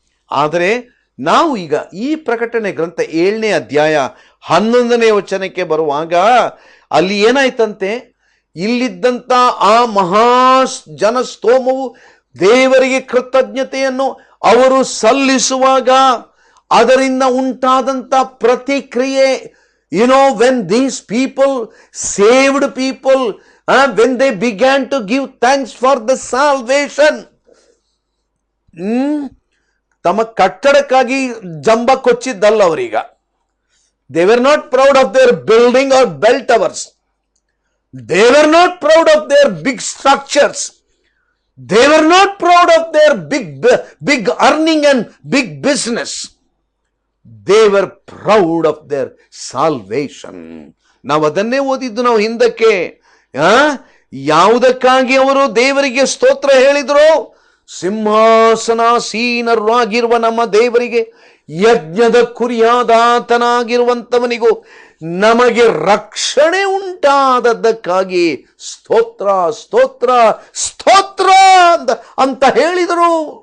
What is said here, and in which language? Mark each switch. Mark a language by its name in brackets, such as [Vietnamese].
[Kannada] ಆದರೆ ನಾವು ಈಗ ಈ ಪ್ರಕಟಣೆ ಗ್ರಂಥ 7ನೇ ಅಧ್ಯಾಯ 11ನೇ ವಚನಕ್ಕೆ ಬರುವಾಗ ಅಲ್ಲಿ ಏನಾಯ್ತಂತೆ, ಇಲ್ಲಿದ್ದಂಥ ಆ ಮಹಾ ಜನಸ್ತೋಮವು ದೇವರಿಗೆ ಕೃತಜ್ಞತೆಯನ್ನು ಅವರು ಸಲ್ಲಿಸುವಾಗ ಅದರಿಂದ ಉಂಟಾದಂಥ ಪ್ರತಿಕ್ರಿಯೆ, [English] when these people, saved people, when they began to give thanks for the salvation, [Kannada] ತಮ್ಮ ಕಟ್ಟಡಕ್ಕಾಗಿ ಜಂಬ ಕೊಚ್ಚಿದ್ದಲ್ಲ ಅವರೀಗ. [English] They were not proud of their building or bell towers. They were not proud of their big structures. They were not proud of their big earning and big business. They were proud of their salvation. [Kannada] ನಾವು ಅದನ್ನೇ ಓದಿದ್ದು ನಾವು ಹಿಂದಕ್ಕೆ. ಯಾವುದಕ್ಕಾಗಿ ಅವರು ದೇವರಿಗೆ ಸ್ತೋತ್ರ ಹೇಳಿದ್ರು? ಸಿಂಹಾಸನಾಸೀನರಾಗಿರುವ ನಮ್ಮ ದೇವರಿಗೆ, ಯಜ್ಞದ ಕುರಿಯಾದಾತನಾಗಿರುವಂತವನಿಗೂ ನಮಗೆ ರಕ್ಷಣೆ ಉಂಟಾದದ್ದಕ್ಕಾಗಿ ಸ್ತೋತ್ರ ಸ್ತೋತ್ರ ಸ್ತೋತ್ರ ಅಂತ ಹೇಳಿದರು.